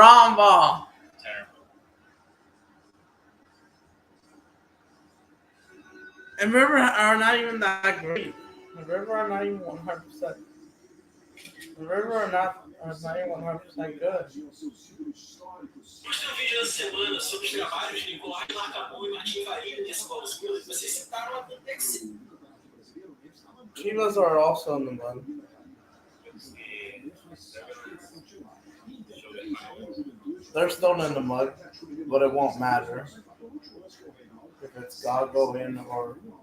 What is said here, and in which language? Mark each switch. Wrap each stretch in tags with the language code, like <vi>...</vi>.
<en>Haramba. Terrible. And River are not even that great. The River are not even 100%. The River are not even 100% good.</en> <pt>Nós temos vídeo da semana sobre os trabalhos de Nicolai Lacamon e Martim Faria nesse Paulo Escuro. Vocês citaram a Contex.</pt> <en>Chivas are also in the mud. They're still in the mud, but it won't matter if it's Gago in or.</en>